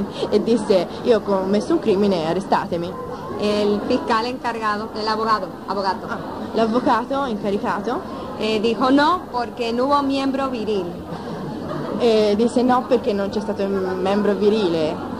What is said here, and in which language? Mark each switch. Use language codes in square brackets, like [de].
[it] e disse, io ho commesso un crimine, arrestatemi. L'avvocato. Ah, l'avvocato incaricato. [es] Dijo, no, porque no hubo miembro viril. [it] E disse no perché non c'è stato un membro virile.